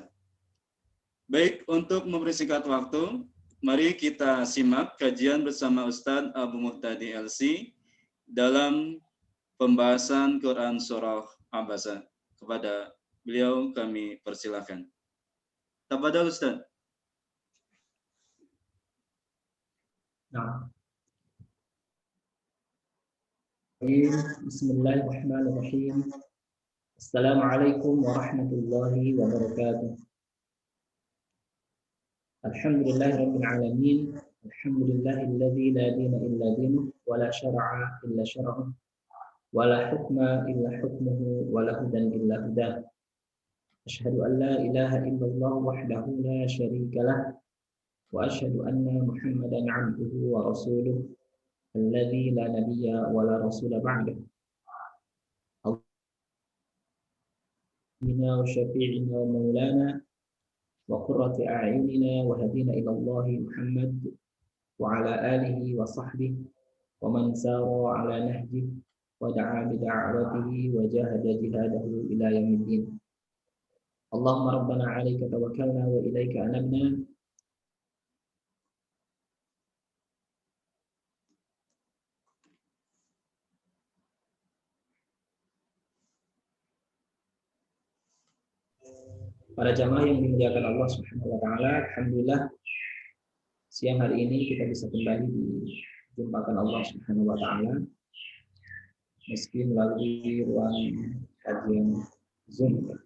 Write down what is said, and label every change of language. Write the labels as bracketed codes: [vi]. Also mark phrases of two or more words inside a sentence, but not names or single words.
[id] Baik, untuk mempersingkat waktu, mari kita simak kajian bersama Ustadz Abu Muhtadi LC dalam pembahasan Quran Surah Abasa. Kepada beliau kami persilakan. [ar] تفضل أستاذ. بسم الله الرحمن الرحيم. السلام عليكم ورحمة الله وبركاته. الحمد لله رب العالمين. الحمد لله الذي لا دين إلا دينه ولا شرع إلا شرعه ولا حكم إلا حكمه ولا هدى إلا هداه. أشهد أن لا إله إلا الله وحده لا شريك له وأشهد أن محمدا عبده ورسوله الذي لا نبي ولا رسول بعده. اللهم شفيعنا ومولانا وقرة أعيننا وهادينا إلى الله محمد وعلى آله وصحبه ومن سار على نهجه ودعا بدعوته وجاهد جهاده إلى يوم الدين. اللهم ربنا عليك توكلنا وإليك أنبنا. [id] Para jamaah yang dimuliakan Allah [ar] سبحانه وتعالى, [id] alhamdulillah siang hari ini kita bisa kembali dijumpakan Allah [ar] سبحانه وتعالى [id] meski melalui ruang kajian Zoom.